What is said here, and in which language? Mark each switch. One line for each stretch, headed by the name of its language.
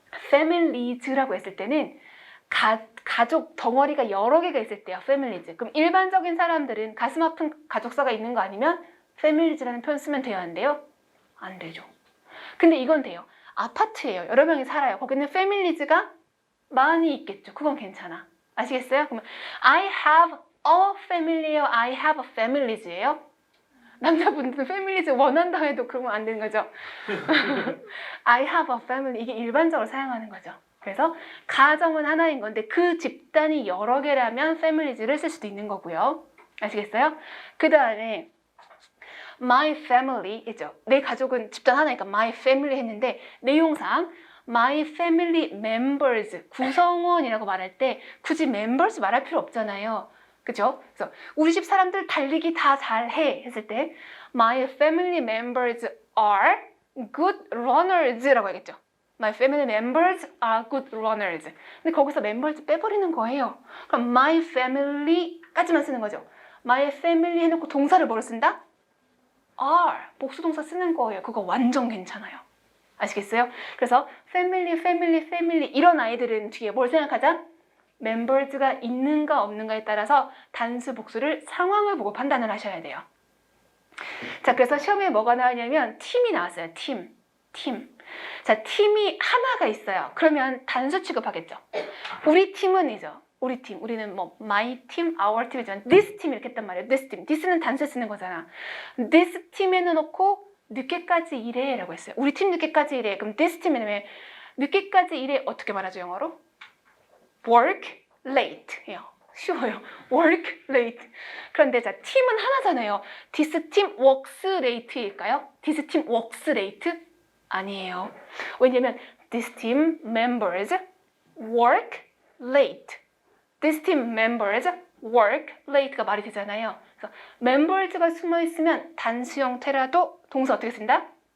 Korean: 패밀리즈라고 했을 때는 가족 덩어리가 여러 개가 있을 때요. 패밀리즈. 그럼 일반적인 사람들은 가슴 아픈 가족사가 있는 거 아니면 패밀리즈라는 표현 쓰면 돼요? 안 돼요? 안 되죠. 근데 이건 돼요. 아파트예요. 여러 명이 살아요. 거기는 패밀리즈가 많이 있겠죠. 그건 괜찮아. 아시겠어요? 그러면
English: I have a family, I have a families예요.
Korean: 남자분들은 families 원한다 해도 그러면 안 되는 거죠.
English: I have a family
Korean: 이게 일반적으로 사용하는 거죠. 그래서 가정은 하나인 건데 그 집단이 여러 개라면 families를 쓸 수도 있는 거고요. 아시겠어요? 그 다음에 my family 있죠. 내 가족은 집단 하나니까 my family 했는데 내용상 my family members 구성원이라고 말할 때 굳이 members 말할 필요 없잖아요. 그죠? 그래서 우리 집 사람들 달리기 다 잘해 했을 때
English: my family members are good runners
Korean: 라고 하겠죠.
English: My family members are good runners.
Korean: 근데 거기서 members 빼버리는 거예요. 그럼 my family까지만 쓰는 거죠. my family 해놓고 동사를 뭐로 쓴다? are 복수동사 쓰는 거예요. 그거 완전 괜찮아요. 아시겠어요? 그래서 family 이런 아이들은 뒤에 뭘 생각하자? members가 있는가 없는가에 따라서 단수 복수를 상황을 보고 판단을 하셔야 돼요. 자, 그래서 시험에 뭐가 나오냐면 팀이 나왔어요. 팀. 자, 팀이 하나가 있어요. 그러면 단수 취급하겠죠. 우리 팀은이죠. 우리는 뭐 my team, our team이지만 this team 이렇게 했단 말이에요. this team. this는 단수 쓰는 거잖아. this team에는 놓고 늦게까지 일해 라고 했어요. 우리 팀 늦게까지 일해. 그럼 this team에는 왜 늦게까지 일해 어떻게 말하죠, 영어로?
English: work late예요.
Korean: 쉬워요.
English: work late.
Korean: 그런데 자, 팀은 하나잖아요.
English: this team works late
Korean: 일까요?
English: this team works late?
Korean: 아니에요. 왜냐면
English: this team members work late. this team members work late가
Korean: 말이 되잖아요. 그래서 members가 숨어 있으면 단수 형태라도 동사 어떻게 쓴다?